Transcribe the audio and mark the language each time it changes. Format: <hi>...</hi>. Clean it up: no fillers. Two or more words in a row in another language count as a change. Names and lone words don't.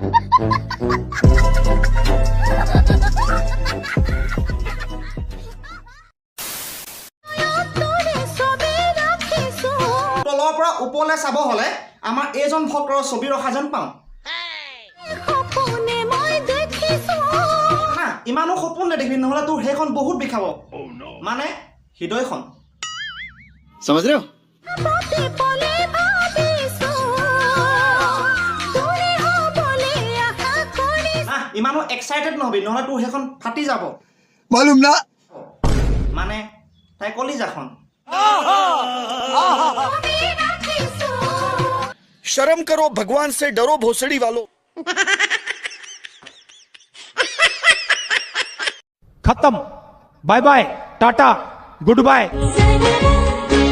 <as>তলৰ পৰা ওপৰলৈ চাব হলে আমাৰ এইজন ভক্তৰ ছবি ৰখা যেন পাওঁ। ইমানো সপোন নেদেখিবি, নহলে তোৰ সেইখন বহুত বিষাব, মানে হৃদয়খন।</as> <hi>समझ रहे हो?</hi> <as>ইমানো এক্সাইটেড নহবি, নহলে তোৰ সেইখন ফাটি যাব,</as> <hi>मालूम ना।</hi> <as>মানে তাই কলিজাখন।</as> <hi>शर्म करो, भगवान से डरो भोसड़ी वालों। खत्म।</hi> <en>bye bye</en> <hi>टाटा</hi> <en>good bye.</en>